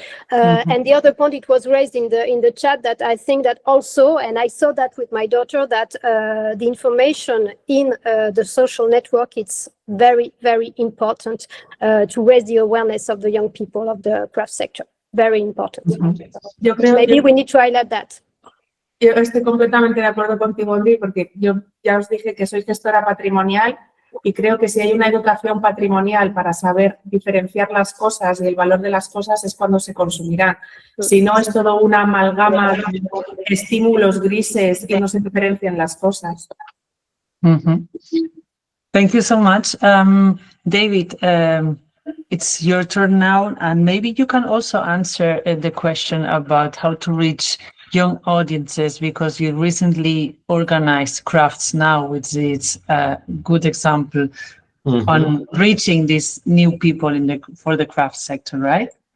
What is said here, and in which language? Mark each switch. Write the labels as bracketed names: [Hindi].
[English] And the other point, it was raised in the chat that I think that also, and I saw that with my daughter, that the information in the social network, it's very, very important to raise the awareness of the young people of the craft sector. Very important. [Spanish] Yo creo [English] Maybe we need to highlight that. [Spanish] Yo estoy completamente de acuerdo contigo, Audrey, porque yo ya os dije que soy gestora patrimonial y creo que si hay una educación patrimonial para saber diferenciar las cosas y el valor de las cosas es cuando se consumirán. Si no, es todo una amalgama de estímulos grises y no se diferencian las cosas. [English] Thank you so much. David, it's your turn now, and maybe you can also answer the question about how to reach young audiences, because you recently organized Crafts Now, which is a good example on reaching these new people for the craft sector, right?